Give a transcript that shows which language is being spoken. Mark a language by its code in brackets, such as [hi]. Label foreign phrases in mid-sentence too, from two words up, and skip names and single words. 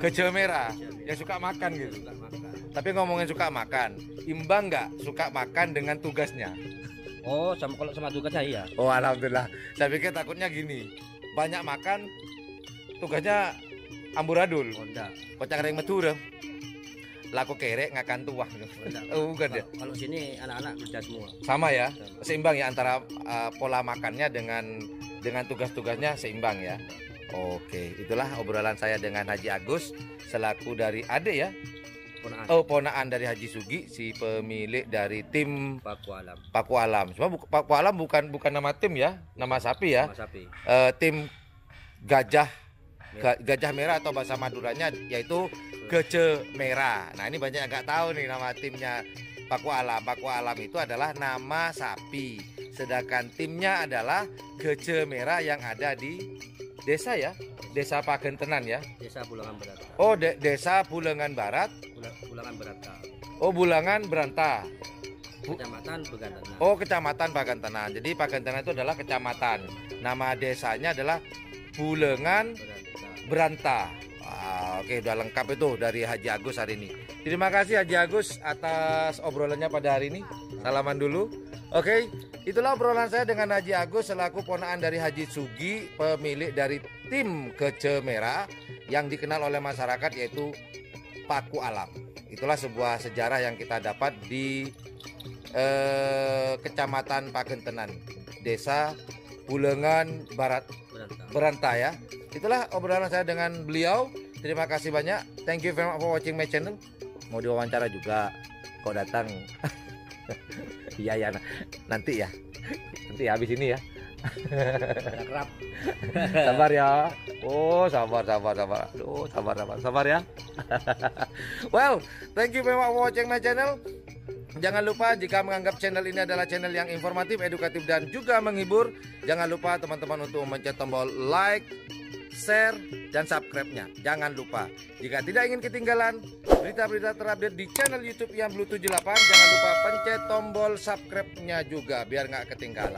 [id] Gajah Merah. Gajah Merah. Yang suka makan gitu. Suka makan. Tapi ngomongin suka makan, imbang nggak suka makan dengan tugasnya? Oh, kalau sama tugasnya iya. Oh, alhamdulillah. Saya pikir takutnya gini, banyak makan, tugasnya amburadul. Oh, enggak. [mad] Kocak ring metu dong. Laku kerek ngakan tuah. [id] Enggak. Oh, bukan ya? Kalau sini anak-anak kerja semua. Sama ya, Sama. seimbang ya antara pola makannya dengan tugas-tugasnya seimbang ya. Oke, itulah obrolan saya dengan Haji Agus selaku dari Ade ya. Ponaan. Oh, ponaan dari Haji Sugi, si pemilik dari tim Paku Alam. Paku Alam. Cuma Paku Alam bukan nama tim ya, nama sapi ya. Sama sapi. Tim Gajah Gajah Merah atau bahasa Maduranya yaitu Gajah Merah. Nah, ini banyak yang nggak tahu nih nama timnya Paku Alam. Paku Alam itu adalah nama sapi. Sedangkan timnya adalah Gajah Merah yang ada di desa ya, Desa Pagentenan ya. Desa Bulangan Berata. Oh, Desa Bulangan Barat. Bulangan Berata. Oh, Bulangan Beranta. Kecamatan Pagentenan. Oh, Kecamatan Pagentenan. Jadi Pagentenan itu adalah kecamatan. Nama desanya adalah Bulangan Berata. Beranta. Oke, udah lengkap itu dari Haji Agus hari ini. Terima kasih Haji Agus atas obrolannya pada hari ini. Salaman dulu. Oke, itulah obrolan saya dengan Haji Agus selaku ponaan dari Haji Sugi, pemilik dari tim Gajah Merah yang dikenal oleh masyarakat yaitu Paku Alam. Itulah sebuah sejarah yang kita dapat di Kecamatan Pagentenan, Desa Bulangan Barat Beranta ya. Itulah obrolan saya dengan beliau. Terima kasih banyak. [en] Thank you very much for watching my channel. [id] Mau diwawancara juga, kok datang. Iya ya, nanti ya habis ini ya. Kerap. Sabar ya. Oh, sabar. Aduh, sabar ya. [en] Well, thank you very much for watching my channel. [id] Jangan lupa jika menganggap channel ini adalah channel yang informatif, edukatif dan juga menghibur, jangan lupa teman-teman untuk mencet tombol like, share, dan subscribe-nya. Jangan lupa. Jika tidak ingin ketinggalan berita-berita terupdate di channel YouTube yang Blue 78, jangan lupa pencet tombol subscribe-nya juga biar nggak ketinggalan.